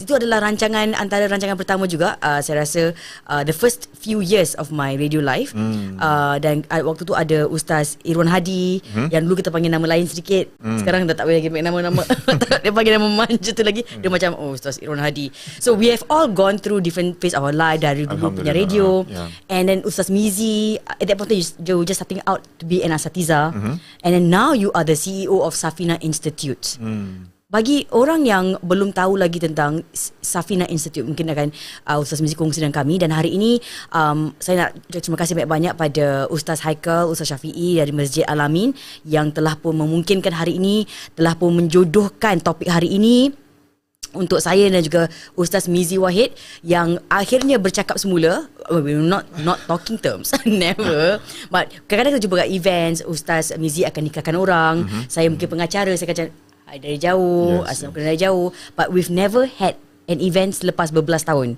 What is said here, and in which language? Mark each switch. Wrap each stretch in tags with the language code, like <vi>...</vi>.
<ms>Itu adalah antara rancangan pertama juga. Saya rasa</ms> <en>the first few years of my radio life.</en> <ms>Dan waktu tu ada Ustaz Irwan Hadi, yang dulu kita panggil nama lain sedikit. Sekarang dah tak boleh lagi panggil nama. Dia panggil nama manja tu lagi. Dia macam Ustaz Irwan Hadi.</ms> <en>So we have all gone through different phase of our life.</en> <ms>Dari dulu punya radio,</ms> <en>and then Ustaz Mizi, at that point you were just starting out to be an asatiza, and then now you are the CEO of Safina Institute.</en> <ms>Bagi orang yang belum tahu lagi tentang Safina Institute, mungkin akan Ustaz Mizi kongsi dengan kami. Dan hari ini saya nak terima kasih banyak-banyak pada Ustaz Haikal, Ustaz Syafi'i dari Masjid Al-Amin yang telah pun memungkinkan hari ini, telah pun menjodohkan topik hari ini untuk saya dan juga Ustaz Mizi Wahid yang akhirnya bercakap semula.</ms> <en>We're not talking terms. Never.</en> <ms>But kadang-kadang kita jumpa kat events, Ustaz Mizi akan nikahkan orang. Saya mungkin pengacara, saya akan hai dari jauh, assalamualaikum dari jauh.</ms> <en>But we've never had an event</en> <ms>selepas berbelas tahun.</ms>